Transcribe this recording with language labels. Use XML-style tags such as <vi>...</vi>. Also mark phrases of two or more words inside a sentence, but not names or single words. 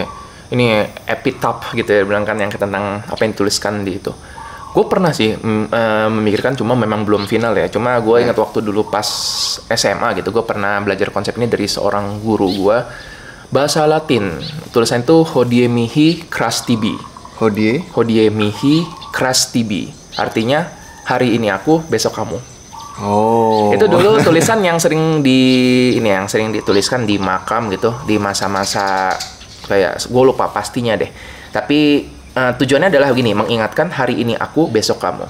<id>Ini epitaph gitu ya, bilang kan yang tentang apa yang dituliskan di itu. Gue pernah sih memikirkan, cuma memang belum final ya. Cuma gue ingat waktu dulu pas SMA gitu, gue pernah belajar konsep ini dari seorang guru gue. Bahasa Latin, tulisan itu</id> <la>hodie mihi cras tibi. Hodie mihi cras tibi.</la> <id>Artinya, hari ini aku, besok kamu. Oh. Itu dulu tulisan yang sering dituliskan di makam gitu, di masa-masa kayak gue lupa pastinya deh. Tapi tujuannya adalah begini, mengingatkan hari ini aku, besok kamu.</id>